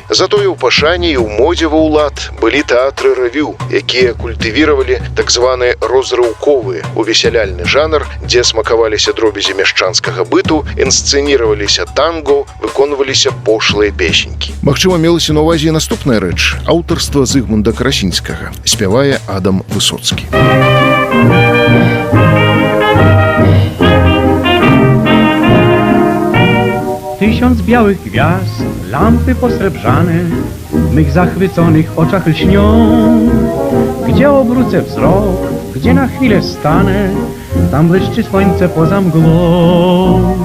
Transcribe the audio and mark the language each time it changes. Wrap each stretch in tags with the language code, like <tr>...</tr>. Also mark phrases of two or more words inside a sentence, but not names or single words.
<be>Затое ў пашане і ў модзе ва ўлад былі тэатры рэвю, якія культывіравалі так званы розрыўковы, увесяляльны жанр, дзе смакаваліся дробязі мяшчанскага быту, інсцэніраваліся танго, выконваліся пошлыя песенькі. Магчыма, мелася на ўвазе наступная рэч – аўтарства Зыгмунда Карасінскага. Спявае Адам Высоцкі.</be> <pl>Tysiąc białych gwiazd, lampy posrebrzane, w mych zachwyconych oczach lśnią. Gdzie obrócę wzrok, gdzie na chwilę stanę, tam błyszczy słońce poza mgłą.</pl>